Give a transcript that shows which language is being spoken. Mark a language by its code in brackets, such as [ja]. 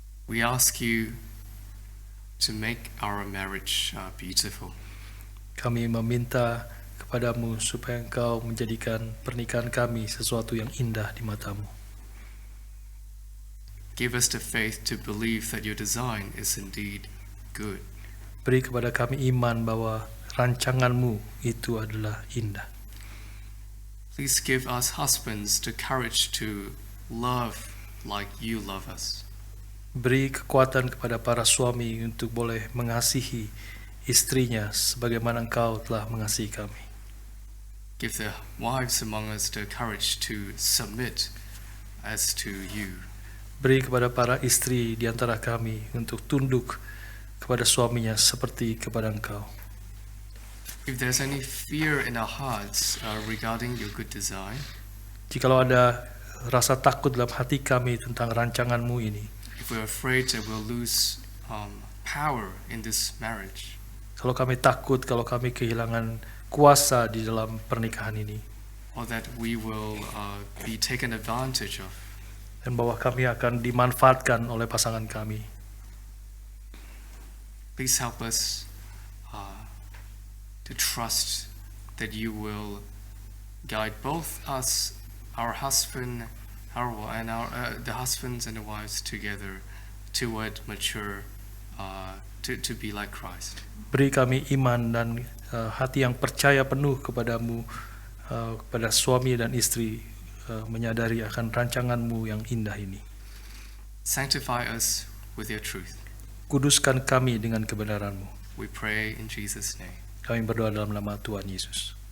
[en] we ask you to make our marriage beautiful. [id] Kami meminta kepadamu supaya engkau menjadikan pernikahan kami sesuatu yang indah di matamu. [en] Give us the faith to believe that your design is indeed good. [id] Beri kepada kami iman bahwa rancanganmu itu adalah indah. [en] Please give us husbands the courage to love like you love us. [id] Beri kekuatan kepada para suami untuk boleh mengasihi istrinya sebagaimana engkau telah mengasihi kami. [en] Give the wives among us the courage to submit as to you. [id] Beri kepada para istri di antara kami untuk tunduk kepada suaminya seperti kepada engkau. [en] If there's any fear in our hearts regarding your good design, [id] Jikalau ada rasa takut dalam hati kami tentang rancangan-Mu ini, [en] if we're afraid that we'll lose power in this marriage, [id] kalau kami takut, kalau kami kehilangan kuasa di dalam pernikahan ini, [en] or that we will be taken advantage of, [id] dan bahwa kami akan dimanfaatkan oleh pasangan kami, [en] please help us to trust that you will guide both us, our husband, the husbands and the wives together toward mature, to be like Christ. [id] Beri kami iman dan hati yang percaya penuh kepadamu, kepada suami dan istri, menyadari akan rancangan-Mu yang indah ini. [en] Sanctify us with your truth. [id] Kuduskan kami dengan kebenaran-Mu. [en] We pray in Jesus' name. [id] Kami berdoa dalam nama Tuhan Yesus.